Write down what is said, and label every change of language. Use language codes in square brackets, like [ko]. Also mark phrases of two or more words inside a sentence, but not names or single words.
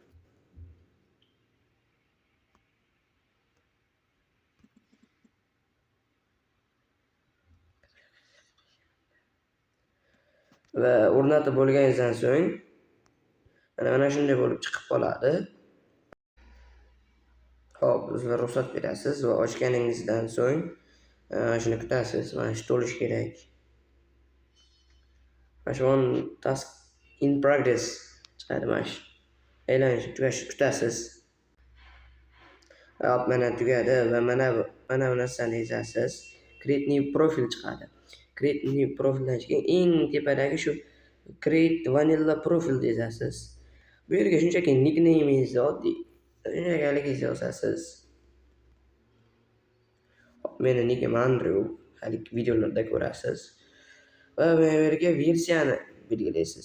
[uz] Va o'rnatib bo'lganingizdan so'ng mana shunday bo'lib chiqib qoladi. Xo'p, o'zingizlar ruxsat berasiz va ochganingizdan so'ng shuni kutasiz. Mana shu to'lish kerak. Mana shu [en] task in progress [uz] chiqadi mana shu. Aylanish tugashi kutasiz. Hop, mana tugadi va mana bu narsani yozasiz. [en] Create new profile chiqadi. Create new [uz] profildan keyin eng tepadagi shu [en] create vanilla profile [uz] yozasiz. Bu yerga shunchaki nicknamingizni oddiy shunchaki yozasiz. Meni nickim Andrew, halik videolarda ko'rasiz. Va bu yerga versiyani belgilaysiz.